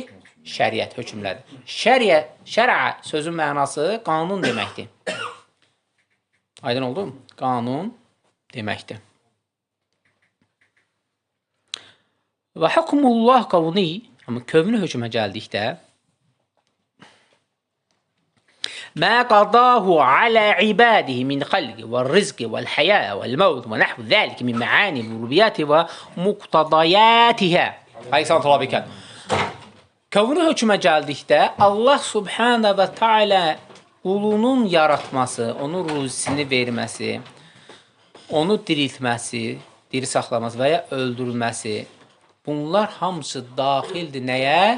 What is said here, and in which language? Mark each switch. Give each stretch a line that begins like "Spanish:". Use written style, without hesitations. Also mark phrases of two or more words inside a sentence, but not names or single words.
Azerbaijani: Şəriət hökmlədir. Şərə sözün mənası qanun deməkdir. Aydın oldu mu? Qanun deməkdir. Və hukmullah qavni, amma kövni hökmə gəldikdə
Arabic: ما قضاه على عباده من خلق والرزق والحياة والموت ونحو ذلك من معاني الربوبيات ومقتضياتها.
Azerbaijani: Kavni hökmə gəldikdə
Arabic: الله سبحانه وتعالى
Azerbaijani: ulunun yaratması, onun ruzisini verməsi, onu diriltməsi, diri saxlaması və ya öldürülməsi, bunlar hamısı daxildir nəyə?